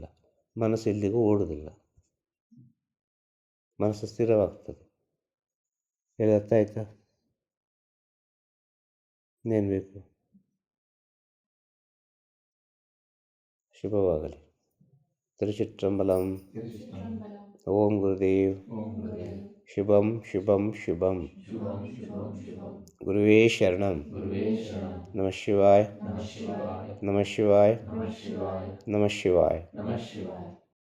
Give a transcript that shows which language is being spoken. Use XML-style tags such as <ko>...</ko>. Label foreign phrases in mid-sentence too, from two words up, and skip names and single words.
<kn>ಮನಸ್ಸು ಎಲ್ಲಿಗೂ ಓಡುವುದಿಲ್ಲ. ಮನಸ್ಸು ಸ್ಥಿರವಾಗ್ತದೆ. ಹೇಳಿ ಅರ್ಥ ಆಯ್ತಾ? ಇನ್ನೇನು ಬೇಕು? ಶುಭವಾಗಲಿ.</kn> <sa>ತಿರುಚಿಟ್ರಂಬಲಂ. ಓಂ ಗುರುದೇವ್. ಶುಭಂ ಶುಭಂ ಶುಭಂ. ಗುರುವೇ ಶರಣಂ. ನಮಃ ಶಿವಾಯ. ನಮಃ ಶಿವಾಯ. ನಮಃ ಶಿವಾಯ.</sa>